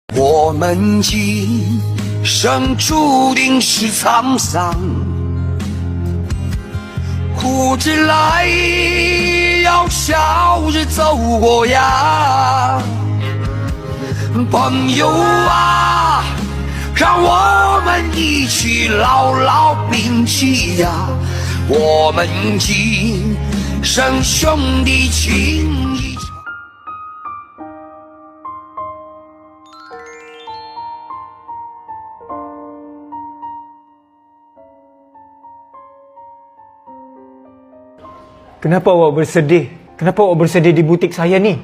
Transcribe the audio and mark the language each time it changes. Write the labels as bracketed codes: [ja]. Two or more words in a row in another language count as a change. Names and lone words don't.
[zh] 我们今生注定是沧桑，苦之来要笑着走过呀，朋友啊，让我们一起牢牢铭记呀，我们今生兄弟情谊。 [ms] Kenapa awak bersedih? Kenapa awak bersedih di butik saya ni?